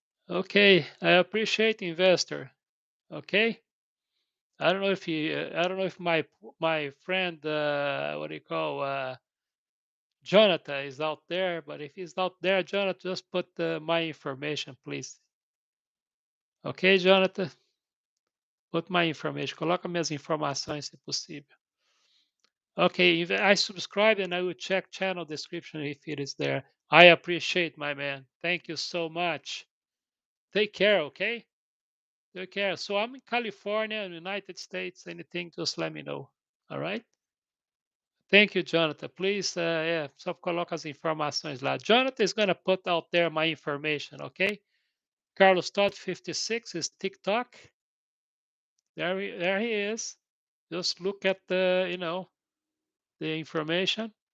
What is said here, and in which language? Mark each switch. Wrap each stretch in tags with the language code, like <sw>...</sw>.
<en>Okay, I appreciate investor. Okay. I don't know if my friend, what do you call, Jonathan is out there, but if he's not there, Jonathan, just put my information, please. Ok, Jonathan? Put my information.</en> <pt>Coloca minhas informações, se possível.</pt> <en>Okay, if I subscribe and I will check channel description if it is there. I appreciate, my man. Thank you so much. Take care, okay? Take care. So I'm in California, in the United States. Anything, just let me know. All right? Thank you, Jonathan.</en> <pt>Please, só coloca as informações lá.</pt> <en>Jonathan is going to put out there my information, okay? Carlos Todd 56 is TikTok. There he is. Just look at the information.</en>